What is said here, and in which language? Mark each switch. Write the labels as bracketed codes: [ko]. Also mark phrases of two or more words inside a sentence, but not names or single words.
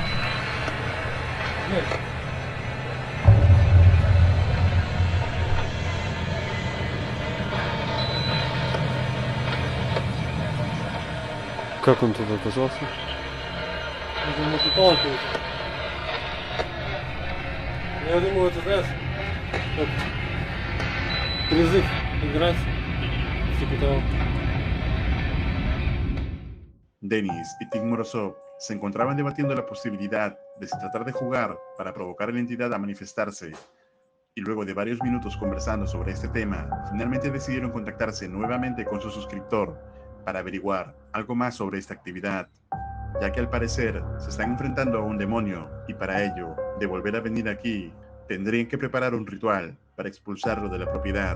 [ru] Как он туда оказался? Это может упал. Я думаю, это, знаешь, как призыв играть, типа того. [es] Denis y Tig Morozov se encontraban debatiendo la posibilidad de si tratar de jugar para provocar a la entidad a manifestarse, y luego de varios minutos conversando sobre este tema, finalmente decidieron contactarse nuevamente con su suscriptor para averiguar algo más sobre esta actividad, ya que al parecer se están enfrentando a un demonio y para ello, de volver a venir aquí, tendrían que preparar un ritual para expulsarlo de la propiedad.